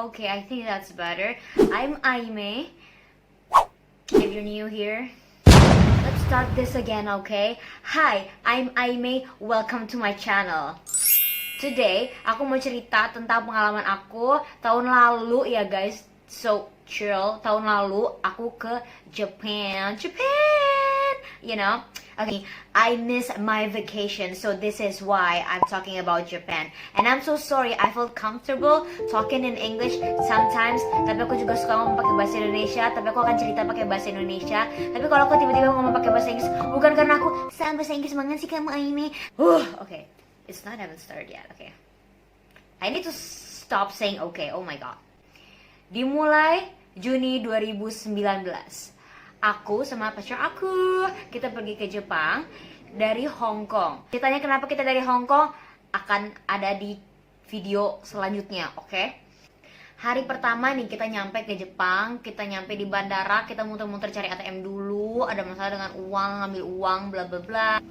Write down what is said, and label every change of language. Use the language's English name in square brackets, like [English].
[English] Okay, I think that's better. I'm Aime. If you're new here, let's start this again, okay? Hi, I'm Aime. Welcome to my channel. [Indonesian] Today, aku mau cerita tentang pengalaman aku tahun lalu ya guys. [English] So chill. [Indonesian] Tahun lalu aku ke [English] Japan. You know? Okay, I miss my vacation, so this is why I'm talking about Japan. And I'm so sorry, I felt comfortable talking in English sometimes. [Indonesian] Tapi aku juga suka ngomong pakai bahasa Indonesia. Tapi aku akan cerita pakai bahasa Indonesia. Tapi kalau aku tiba-tiba ngomong pakai bahasa Inggris, bukan karena aku sang bahasa Inggris banget sih kamu Aime. [English] Okay, it's not even started yet. Okay, I need to stop saying okay. Oh my god. [Indonesian] Dimulai Juni 2019. Aku sama pacar aku, kita pergi ke Jepang dari Hong Kong. Ceritanya kenapa kita dari Hong Kong akan ada di video selanjutnya, oke? Hari pertama nih kita nyampe ke Jepang, kita nyampe di bandara, kita muter-muter cari ATM dulu, ada masalah dengan uang, ngambil uang, bla bla bla.